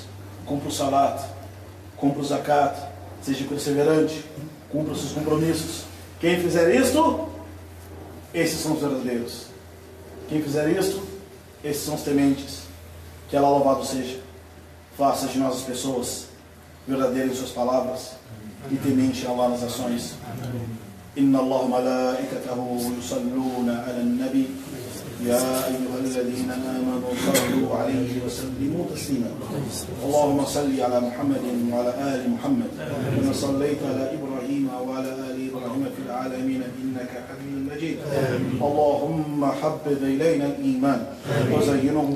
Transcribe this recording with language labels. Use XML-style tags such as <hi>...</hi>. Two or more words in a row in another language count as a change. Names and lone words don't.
<pt>Cumpra o salat, cumpra o zakat, seja perseverante, cumpra os seus compromissos. Quem fizer isto, esses são os verdadeiros. Quem fizer isto, esses são os tementes. Que Allah louvado seja. Faça de nós as pessoas verdadeiras em suas palavras e temente a Allah nas ações.</pt> <ar>إن الله ملائكته يصلون على النبي يا أيها الذين آمنوا صلوا عليه وسلموا تسليما اللهم صل على محمد وعلى آل محمد كما صليت على إبراهيم وعلى آل إبراهيم في العالمين إنك حميد مجيد اللهم حبب إلينا الإيمان وزينه</ar>